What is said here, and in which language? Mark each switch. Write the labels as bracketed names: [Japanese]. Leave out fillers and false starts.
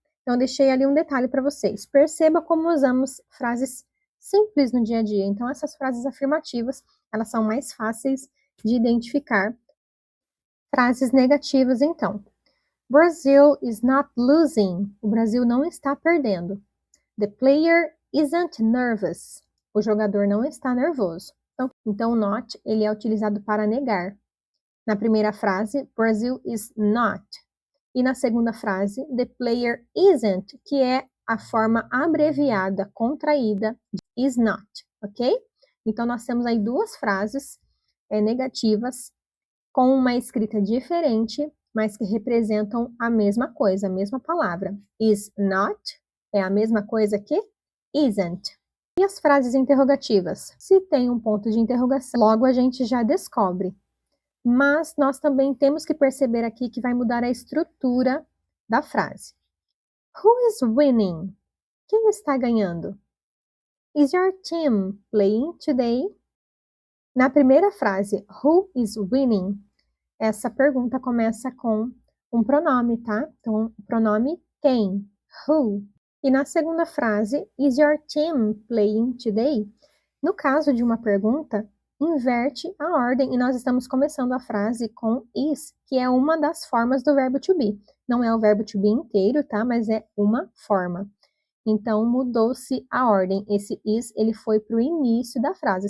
[Portuguese] Então deixei ali um detalhe para vocês. Perceba como usamos frases simples no dia a dia. Então essas frases afirmativas, elas são mais fáceis de identificar. Frases negativas, então. [English] Brazil is not losing. [Portuguese] O Brasil não está perdendo. [English] The player isn't nervous. [Portuguese] O jogador não está nervoso. Então not, ele é utilizado para negar. Na primeira frase, [English] Brazil is not. [Portuguese] E na segunda frase, [English] the player isn't, [Portuguese] que é a forma abreviada, contraída de is not, ok? Então nós temos aí duas frases negativas com uma escrita diferente, mas que representam a mesma coisa, a mesma palavra. Is not é a mesma coisa que isn't. E as frases interrogativas? Se tem um ponto de interrogação, logo a gente já descobre. Mas nós também temos que perceber aqui que vai mudar a estrutura da frase. [English] Who is winning? [Portuguese] Quem está ganhando? [English] Is your team playing today? [Portuguese] Na primeira frase, [English] who is winning? [Portuguese] Essa pergunta começa com um pronome, tá? Então, o pronome quem, who. E na segunda frase, [English] is your team playing today? [Portuguese] No caso de uma pergunta, inverte a ordem e nós estamos começando a frase com is, que é uma das formas do verbo to be. Não é o verbo to be inteiro, tá? Mas é uma forma. Então, mudou-se a ordem. Esse is, ele foi para o início da frase.